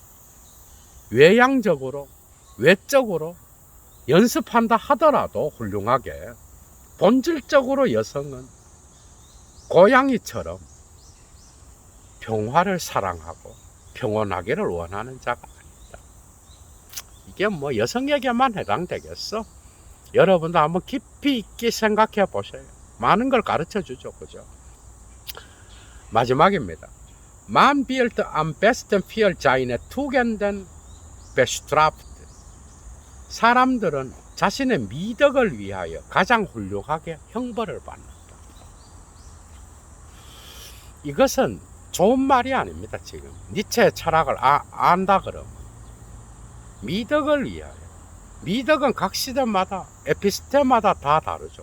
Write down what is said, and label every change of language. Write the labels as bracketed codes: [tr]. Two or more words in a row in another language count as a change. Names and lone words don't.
[ko] 외양적으로, 외적으로 연습한다 하더라도 훌륭하게 본질적으로 여성은 고양이처럼 평화를 사랑하고 평온하기를 원하는 자가 아니다. 이게 뭐 여성에게만 해당되겠어? 여러분도 한번 깊이 있게 생각해 보세요. 많은 걸 가르쳐 주죠. 그죠? 마지막입니다. [de] Man wird am besten für seine Tugenden bestraft. [ko] 사람들은 자신의 미덕을 위하여 가장 훌륭하게 형벌을 받는다. 이것은 좋은 말이 아닙니다. 지금 니체의 철학을 안다 그러면 미덕을 위하여, 미덕은 각 시대마다 에피스테마다 다 다르죠.